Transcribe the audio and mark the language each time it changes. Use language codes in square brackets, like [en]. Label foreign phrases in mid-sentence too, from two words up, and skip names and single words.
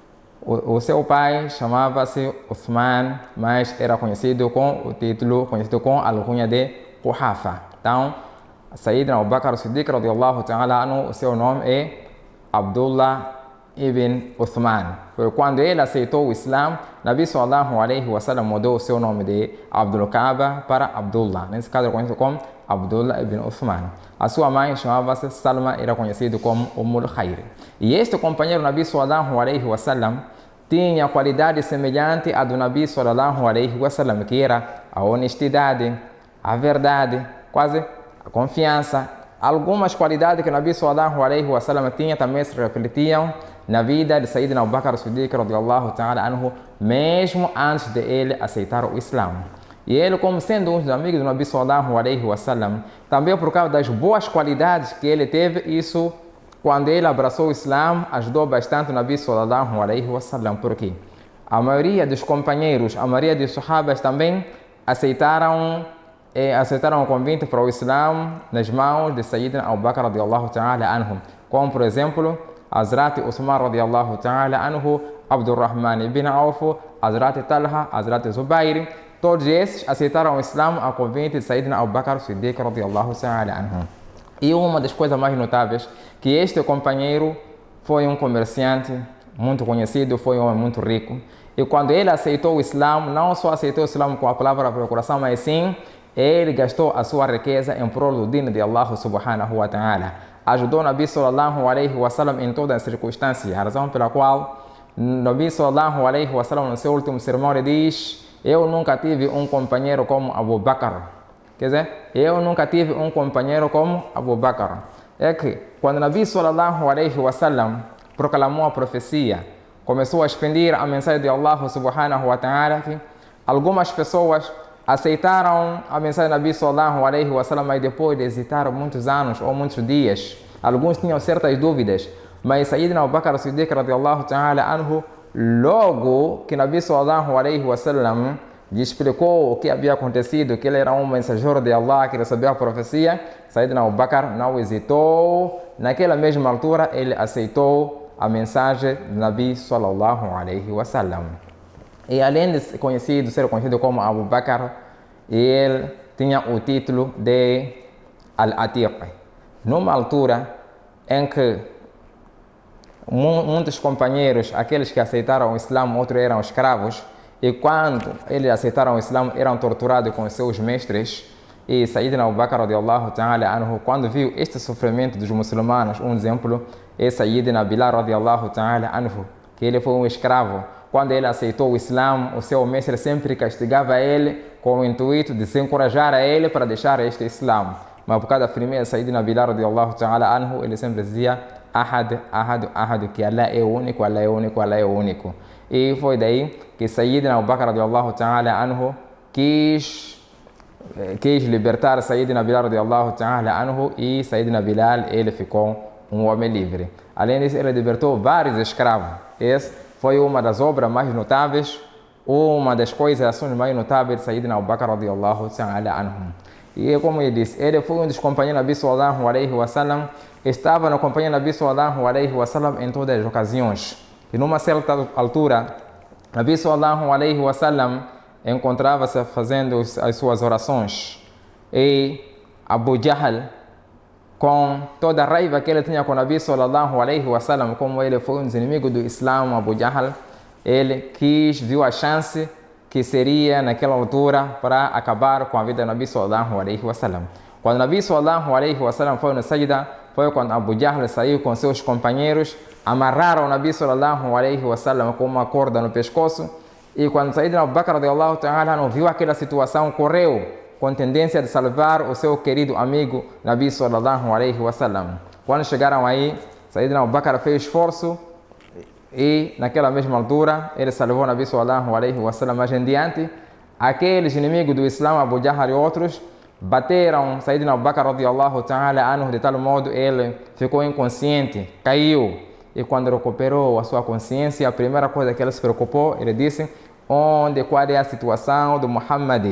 [pt] O seu pai chamava-se Uthman, mas era conhecido com o título, conhecido com a alcunha de Quhafa. Então, [ar] سيدنا أبو بكر الصديق رضي الله تعالى عنه, [pt] o seu nome é Abdullah ibn Uthman. Foi quando ele aceitou o Islã, Nabi [ar] صلى الله عليه وسلم [pt] mudou o seu nome de Abdul Kaaba para Abdullah. Nesse caso, é conhecido como Abdullah ibn Uthman. A sua mãe chamava-se Salma, era conhecido como Ummul Khair. E este companheiro Nabi [ar] صلى الله عليه وسلم [pt] tinha qualidade semelhante à do Nabi [ar] صلى الله عليه وسلم, [pt] que era a honestidade, a verdade, quase a confiança. Algumas qualidades que o Nabi [ar] صلى الله عليه وسلم [pt] tinha também se refletiam na vida de Sayyidina Abu Bakr as-Siddiq [ar] رضي الله تعالى عنه, [pt] mesmo antes de ele aceitar o Islã. E ele, como sendo um dos amigos do Nabi [ar] صلى الله عليه وسلم, [pt] também por causa das boas qualidades que ele teve, isso, quando ele abraçou o Islã, ajudou bastante o Nabi [ar] صلى الله عليه وسلم. [pt] Por quê? A maioria dos companheiros, a maioria dos sahabas também aceitaram o convite para o Islã nas mãos de Sayyidina Abu Bakr [ar] رضي الله تعالى عنه, [pt] como por exemplo Hazrat Uthman [ar] رضي الله تعالى عنه, [pt] Abdurrahman ibn Auf, Hazrat Talha, Hazrat Zubair. Todos esses aceitaram o Islã a convite de Sayyidina Abu Bakr as-Siddiq [ar] رضي الله تعالى عنه. [pt] E uma das coisas mais notáveis, que este companheiro foi um comerciante muito conhecido, foi um homem muito rico. E quando ele aceitou o Islã, não só aceitou o Islã com a palavra procuração, mas sim, ele gastou a sua riqueza em prol do dino de Allah [ar] سبحانه وتعالى. [pt] Ajudou o Nabi [ar] صلى الله عليه وسلم [pt] em todas as circunstâncias, a razão pela qual Nabi [ar] صلى الله عليه وسلم [pt] no seu último sermão ele diz: eu nunca tive um companheiro como Abu Bakr. Quer dizer, eu nunca tive um companheiro como Abu Bakr. É que quando Nabi [ar] صلى الله عليه وسلم [pt] proclamou a profecia, começou a expandir a mensagem de Allah [ar] سبحانه وتعالى, [pt] que algumas pessoas aceitaram a mensagem de Nabi [ar] صلى الله عليه وسلم, [pt] mas depois de hesitar muitos anos ou muitos dias, alguns tinham certas dúvidas, mas Sayyidina Abu Bakr as-Siddiq [ar] رضي الله تعالى عنه, [pt] logo que Nabi [ar] صلى الله عليه وسلم [pt] lhe explicou o que havia acontecido, que ele era um mensageiro de Allah, que recebeu a profecia, Sayyidina Abu Bakr não hesitou. Naquela mesma altura, ele aceitou a mensagem do Nabi [ar] صلى الله عليه وسلم. [pt] E além de ser conhecido como Abu Bakr, ele tinha o título de Al-Atiq. Numa altura em que muitos companheiros, aqueles que aceitaram o Islã, outros eram escravos, e quando eles aceitaram o Islã, eram torturados com seus mestres. E Sayyidina Abu Bakr [ar] رضي الله تعالى عنه, [pt] quando viu este sofrimento dos muçulmanos, um exemplo é Sayyidina Bilal [ar] رضي الله تعالى عنه, [pt] que ele foi um escravo. Quando ele aceitou o Islã, o seu mestre sempre castigava ele com o intuito de se encorajar a ele para deixar este Islã. Mas por causa da firmeza de Sayyidina Bilal [ar] رضي الله تعالى عنه, [pt] ele sempre dizia [ar] أحد، أحد، أحد, [pt] que Allah é único, Allah é único, Allah é único. E foi daí que Sayyidina Abu Bakr [ar] رضي الله تعالى عنه [pt] quis libertar Sayyidina Bilal [ar] رضي الله تعالى عنه, [pt] e Sayyidina Bilal ele ficou um homem livre. Além disso, ele libertou vários escravos. Essa foi uma das obras mais notáveis, uma das coisas, ações mais notáveis de Sayyidina Abu Bakr [ar] رضي الله تعالى عنه. [pt] E como eu disse, ele foi um dos companheiros do Nabi [ar] صلى الله عليه وسلم, [pt] estava na companhia do Nabi [ar] صلى الله عليه وسلم [pt] em todas as ocasiões. E numa certa altura, Nabi [ar] صلى الله عليه وسلم [pt] encontrava-se fazendo as suas orações. E Abu Jahl, com toda a raiva que ele tinha com o Nabi [ar] صلى الله عليه وسلم, [pt] como ele foi um dos inimigos do Islã, Abu Jahl, ele viu a chance que seria naquela altura para acabar com a vida do Nabi [ar] صلى الله عليه وسلم. [pt] Quando o Nabi [ar] صلى الله عليه وسلم [pt] foi no Sajda, foi quando Abu Jahl saiu com seus companheiros, amarraram o Nabi [ar] صلى الله عليه وسلم [pt] com uma corda no pescoço, e quando Sayyidina Abu Bakr [ar] رضي الله تعالى [pt] não viu aquela situação, correu com tendência de salvar o seu querido amigo Nabi [ar] صلى الله عليه وسلم. [pt] Quando chegaram aí, Sayyidina Abu Bakr fez esforço e naquela mesma altura ele salvou Nabi [ar] صلى الله عليه وسلم. [pt] Mais em diante, aqueles inimigos do Islã, Abu Jahl e outros, bateram Sayyidina Abu Bakr [ar] رضي الله تعالى عنه [pt] de tal modo ele ficou inconsciente, caiu. E quando recuperou a sua consciência, a primeira coisa que ele se preocupou, ele disse: qual é a situação do Muhammad?